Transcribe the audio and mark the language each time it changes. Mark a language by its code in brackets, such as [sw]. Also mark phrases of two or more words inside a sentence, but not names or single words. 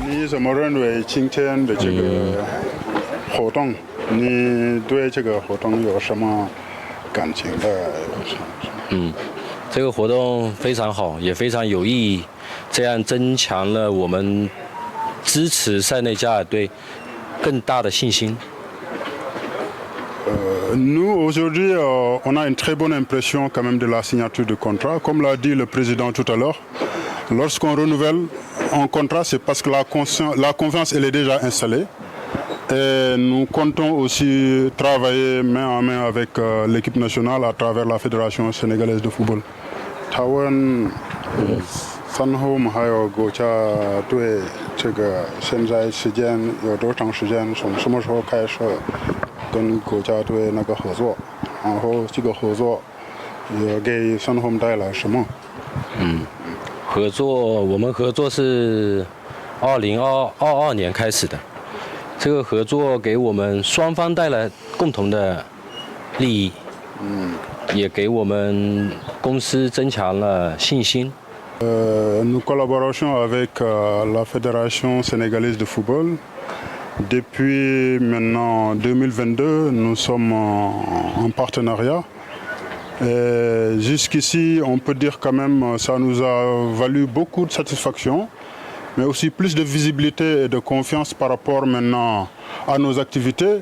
[zh] 怎么认为今天的这个活动？你对这个活动有什么感情的？这个活动非常好，也非常有意义，这样增强了我们支持塞内加尔队更大的信心。 [fr] Nous, aujourd'hui, on a une très bonne impression quand même de la signature du contrat. Comme l'a dit le président tout à l'heure, lorsqu'on renouvelle un contrat, c'est parce que la confiance elle est déjà installée. Et nous comptons aussi travailler main en main avec l'équipe nationale à travers la Fédération sénégalaise de football. [zh] Tawan Sanhom Hayo Gocha对这个现在时间有多长时间？从什么时候开始跟国家队那个合作？然后这个合作也给 Sanhom 带来什么？我们合作是2022年开始的。这个合作给我们双方带来共同的利益，也给我们公司增强了信心。 [fr] Nous collaborons avec la Fédération sénégalaise de football. Depuis maintenant 2022, nous sommes en partenariat. Jusqu'ici, on peut dire quand même ça nous a valu beaucoup de satisfaction, mais aussi plus de visibilité et de confiance par rapport maintenant à nos activités.